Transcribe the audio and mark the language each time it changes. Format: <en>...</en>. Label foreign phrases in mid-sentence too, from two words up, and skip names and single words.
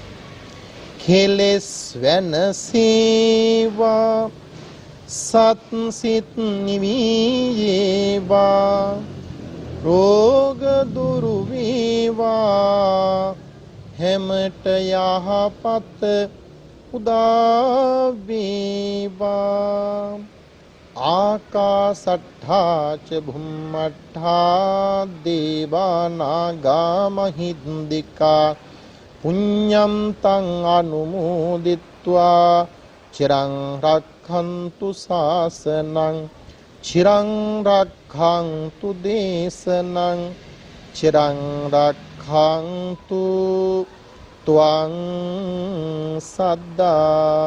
<si>කෙලෙස් වෙනසේවා සත් සිත් නිවියේවා රෝග දුරු වේවා හැමට යහපත උදා වේවා</si> <pi>ආකාසට්ඨා ච භුම්මට්ඨා දේවානාගා මහින්దికා පුඤ්ඤම් තං අනුමෝදිත්වා චිරං රක්ඛන්තු ශාසනං චිරං රක්ඛන්තු දේශනං චිරං රක්ඛන්තු ත්වං සද්දා.</pi>